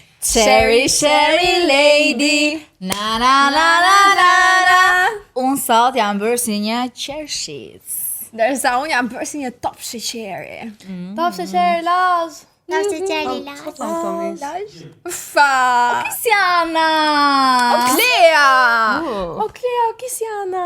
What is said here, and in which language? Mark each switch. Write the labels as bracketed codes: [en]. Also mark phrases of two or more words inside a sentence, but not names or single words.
[en] Sherry, Sherry lady, na na na na na na. [sq] Unë sot jam bërë si një qershic. Ndërsa unë jam bërë si një top sheqeri. Top sheqeri Laz. Top sheqeri Laz. Ufa. Kristiana. Klea. O Klea, o Kisiana.